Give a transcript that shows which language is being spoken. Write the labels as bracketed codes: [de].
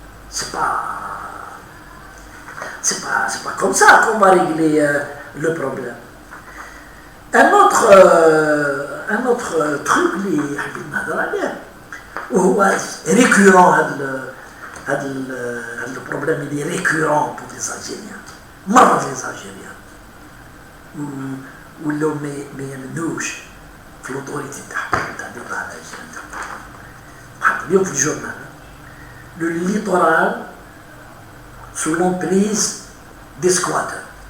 [fr] C'est pas comme ça qu'on va régler le problème. Un autre truc [ar] اللي حبيت نهضر عليه وهو récurrent هذا البروبليم اللي récurrent pour les Algériens. مرض les Algériens ولاو ما يمنوش في l'autorité تاعهم تاع الإدارة الجديدة. حط اليوم في الجورنال [fr] le littoral sous l'emprise des squatteurs.